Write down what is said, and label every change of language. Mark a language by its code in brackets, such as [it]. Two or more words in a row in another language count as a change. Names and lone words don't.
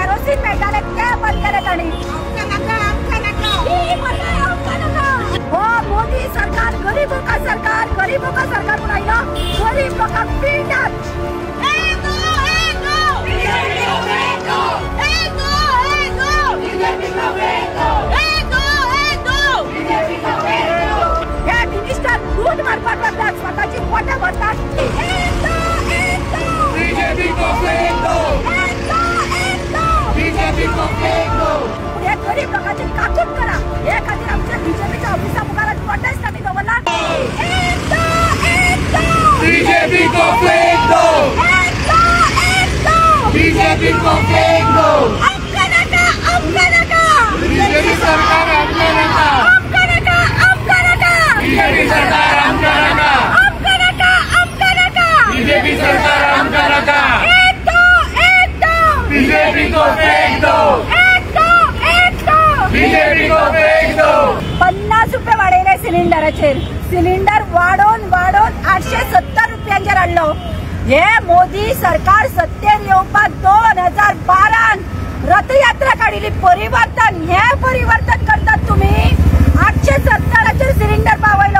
[kok] केरोसिन मेळटाले ते बंद केले ताणी। हो मोदी सरकार [hi] गरीबों का सरकार [kok] म्हणून आयलो, गरीब लोकांक पिळटात। हे मिनिस्टर लूट मारपाक लागतात, स्वतःची पोटां भरतात। [hi] बीजेपी को फेंक दो, बीजेपी को फेंक दो। [kok] हे गरीब लोकांची काकूट करा, हे खातीर आमच्या बीजेपीच्या ऑफिसा मुखार प्रोटेस्ट आमी दवरला। [hi] बीजेपी को फेंक दो, बीजेपी को फेंक दो। [kok] बीजेपी सरकार आमका नका, बीजेपी सरकार आमका नका, बीजेपी सरकार आमका नका। [hi] बीजेपी को फेंक दो, बीजेपी को फेंक दो। [kok] 50 रुपये वाडयले सिलिंडराचेर, सिलिंडर वाढोवन 870 रुपयांचेर हाडलो। हे मोदी सरकार सत्तेर येवपाक 2012 रथयात्रा काढिल्ली। परिवर्तन करतात तुम्ही। 870 सिलिंडर पावयलो।